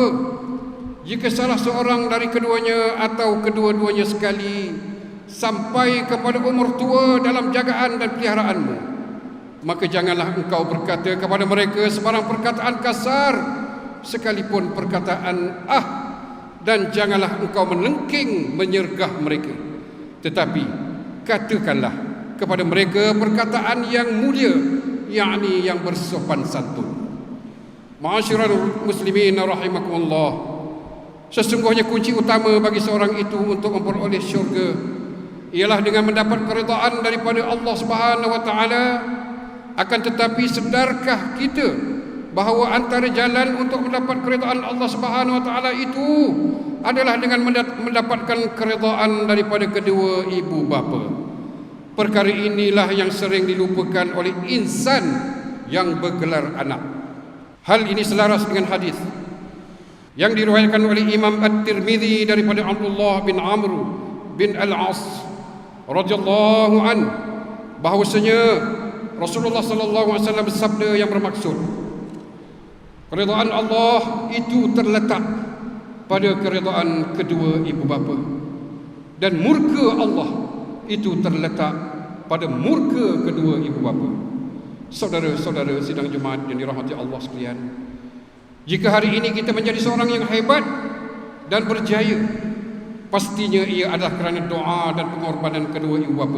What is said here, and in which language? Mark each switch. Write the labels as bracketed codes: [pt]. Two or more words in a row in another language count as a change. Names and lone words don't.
[ms] Jika salah seorang dari keduanya atau kedua-duanya sekali sampai kepada umur tua dalam jagaan dan peliharaanmu, maka janganlah engkau berkata kepada mereka sebarang perkataan kasar, sekalipun perkataan dan janganlah engkau menengking menyergah mereka, tetapi katakanlah kepada mereka perkataan yang mulia, yakni yang bersopan santun. [ar] معاشر المسلمين رحمكم الله, [ms] sesungguhnya kunci utama bagi seorang itu untuk memperoleh syurga ialah dengan mendapat keridaan daripada Allah [ar] سبحانه وتعالى. [ms] Akan tetapi sedarkah kita bahawa antara jalan untuk mendapat keridaan Allah [ar] سبحانه وتعالى [ms] itu adalah dengan mendapatkan keridaan daripada kedua ibu bapa? Perkara inilah yang sering dilupakan oleh insan yang bergelar anak. Hal ini selaras dengan hadis yang diriwayatkan oleh Imam At-Tirmidzi daripada Abdullah bin Amr bin Al-As [ar] رضي الله عن, [ms] bahwasanya Rasulullah [ar] صلى الله عليه وسلم [ms] bersabda yang bermaksud, keridaan Allah itu terletak pada keridaan kedua ibu bapa, dan murka Allah itu terletak pada murka kedua ibu bapa. Saudara-saudara sidang Jumaat yang dirahmati Allah sekalian, jika hari ini kita menjadi seorang yang hebat dan berjaya, pastinya ia adalah kerana doa dan pengorbanan kedua ibu bapa.